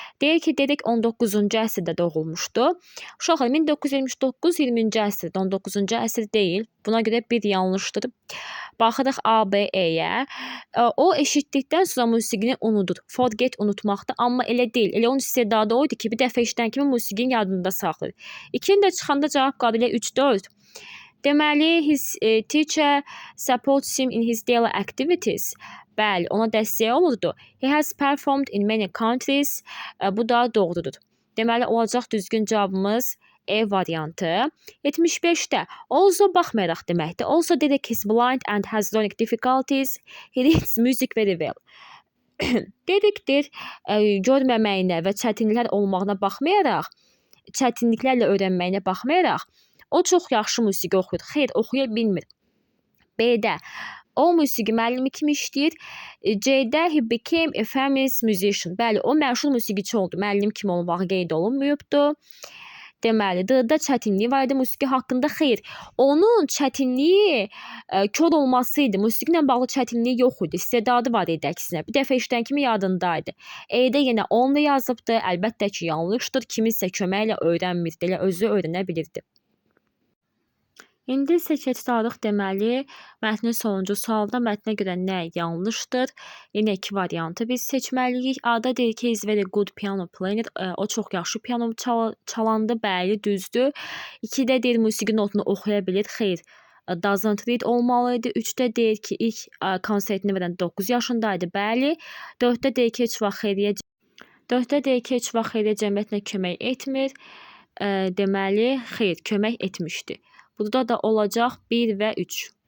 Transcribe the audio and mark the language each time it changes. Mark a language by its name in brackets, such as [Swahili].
[Azerbaijani] Deyir ki, Derek 19-cu əsrdə doğulmuşdu. Uşaqlar 1979 20-ci əsrdə, 19-cu əsr deyil. Buna görə bir yanlışdır. Baxırıq A, B, E-yə. O eşitdikdən sonra musiqini unudur. Forget unutmaqdır, amma elə deyil. Elə onun istedadı oydu ki, bir dəfə eşidən kimi musiqini yadında saxlayır. 2-ni də çıxanda cavab qadı ilə 3-4. [English] Deməli, his teacher supports him in his daily activities. [Azerbaijani] Bəli, ona dəstək olurdu. [English] He has performed in many countries. [Azerbaijani] Bu da doğrudur. Deməli, olacaq düzgün cavabımız E variantı. 75-də also baxmayaraq deməkdir. [English] Also Derek is blind and has learning difficulties. He reads music very well. [Azerbaijani] Derekdir, görməməyinə və çətinliklər olmağına baxmayaraq, çətinliklərlə öyrənməyinə baxmayaraq, o çox yaxşı musiqi oxuyur. Xeyr, oxuya bilmir. B-də o musiqi müəllimi kimi işləyir. [English] C-də he became a famous musician. [Azerbaijani] Bəli, o məşhur musiqiçi oldu. Müəllim kimi olmağı qeyd olunmuyubdu. Deməli, D-də çətinliyi var idi musiqi haqqında. Xeyr, onun çətinliyi kör olması idi. Musiqi ilə bağlı çətinliyi yox idi. İstedadı var idi əksinə. Bir dəfə eşidən kimi yadındaydı. E-də yenə only yazıbdı. Əlbəttə ki, yanlışdır. Kiminsə köməklə öyrənmirdi. Elə özü öyrənə bilirdi. İndi isə keçirik deməli mətnin sonuncu sualda mətnə görə nə yanlışdır? Yenə 2 variantı biz seçməliyik. A-da deyir ki, [English] is very good piano player. [Azerbaijani] O çox yaxşı piano çalandı, bəli, düzdür. 2-də deyir musiqi notunu oxuya bilir. Xeyr, [English] doesn't read [Azerbaijani] olmalıydı. 3-də deyir ki, ilk konsertini verən 9 yaşındaydı, bəli. 4-də deyir ki, heç vaxt xeyriyyə cəmiyyətinə kömək etmir. Deməli, xeyr, kömək etmişdi. Burada da olacaq 1 və 3.